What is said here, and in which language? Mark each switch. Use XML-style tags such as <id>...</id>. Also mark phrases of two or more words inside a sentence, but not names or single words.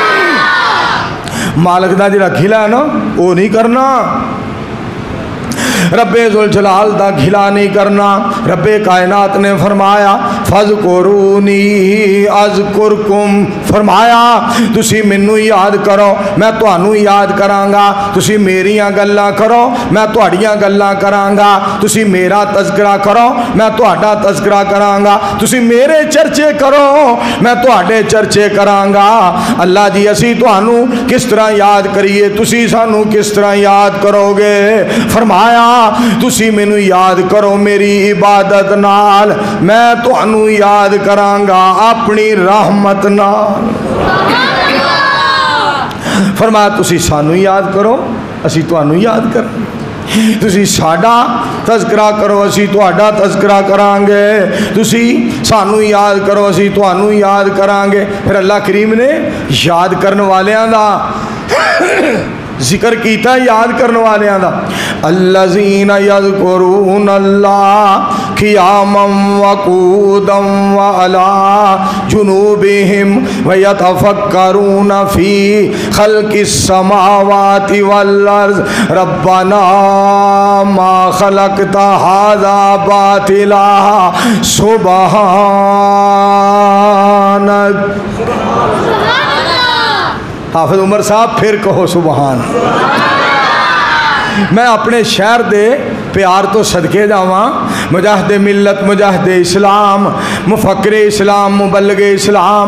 <pa>مالک دا جڑا گھلا ہے نا وہ نہیں کرنا، رب ذوالجلال دا گھلا نہیں کرنا۔ رب کائنات نے فرمایا</pa> <ar>فَذْكُرُونِي أَذْكُرْكُمْ،</ar> <pa>فرمایا تسی منو یاد کرو میں تانوں یاد کرانگا، تسی میریاں گلاں کرو میں تہاڈیاں گلاں کرانگا، تسی میرا تذکرہ کرو میں تہاڈا تذکرہ کرانگا، تسی میرے چرچے کرو میں تہاڈے چرچے کرانگا۔ اللہ جی اسی تانوں کس طرح یاد کریے، تسی سانوں کس طرح یاد کرو گے؟ فرمایا تسی مینوں یاد کرو میری عبادت نال، میں تانوں یاد کرانگا اپنی رحمت نال۔ فرمایا تسی سانوں یاد کرو اسی تانوں یاد کریں، تسی ساڈا تذکرہ کرو اسی تہاڈا تذکرہ کران گے، تسی سانوں یاد کرو اسی تانوں یاد کران گے۔ پھر اللہ کریم نے یاد کرن والیاں دا ذکر کیتا، یاد کرنے والے دا</pa> <ar>الذین یذکرون اللہ قیاما وقعودا وعلی جنوبہم ویتفکرون فی خلق السماوات والارض ربنا ما خلقت ھذا باطلا سبحانک۔</ar> <ur>حافظ عمر صاحب پھر کہو سبحان۔</ur> <pa>میں اپنے شہر دے پیار تو صدقے جاواں، مجاہد ملت مجاہد اسلام مفکر اسلام مبلغ اسلام</pa>